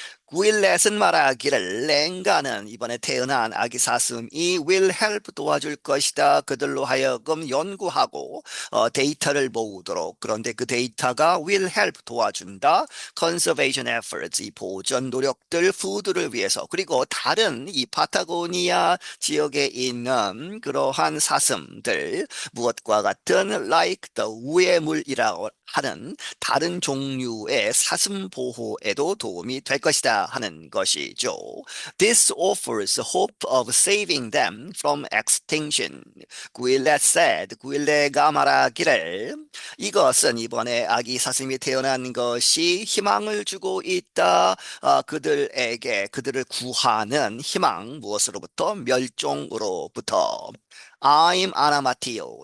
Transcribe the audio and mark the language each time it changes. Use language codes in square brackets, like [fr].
[ko] 구일렛은 말하기를 랭가는 이번에 태어난 아기 사슴이 [en] will help [ko] 도와줄 것이다. 그들로 하여금 연구하고 데이터를 모으도록. 그런데 그 데이터가 [en] will help [ko] 도와준다. [en] conservation efforts [ko] 이 보전 노력들 푸드를 위해서 그리고 다른 이 파타고니아 지역에 있는 그러한 사슴들 무엇과 같은 [en] like the [ko] 우회물이라고 하는 다른 종류의 사슴 보호에도 도움이 될 것이다 하는 것이죠. [en] This offers hope of saving them from extinction. [ko] 구일렛 said, 구일렛가 말하기를 이것은 이번에 아기 사슴이 태어난 것이 희망을 주고 있다. 그들에게 그들을 구하는 희망 무엇으로부터? 멸종으로부터. [en] I'm [ko] 아나 마티오.